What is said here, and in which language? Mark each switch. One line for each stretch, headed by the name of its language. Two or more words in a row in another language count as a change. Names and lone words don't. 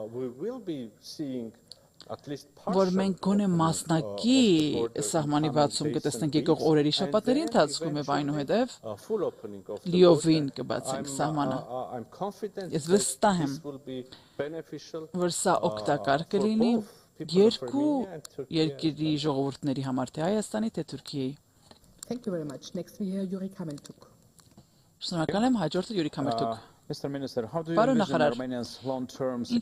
Armenian: որ մենք գոնե մասնակի սահմանի բացում կտեսնենք եկող օրերի շաբաթների ընթացքում եւ այնուհետեւ լիովին կբացենք սահմանը։ Ես վստահ եմ, որ սա օգտակար կլինի երկու երկրի ժողովուրդների համար, թե Հայաստանի, թե Թուրքիայի։
English: Thank you very much. Next we hear Yuri Kameltuk.
Armenian: Շնորհակալ եմ, հաջորդը Յուրի Քամերտուկ։
English: Mr. Minister, how do you
Armenian: Պարոն
English: envision
Armenian: նախարար,
English: Romania's long-term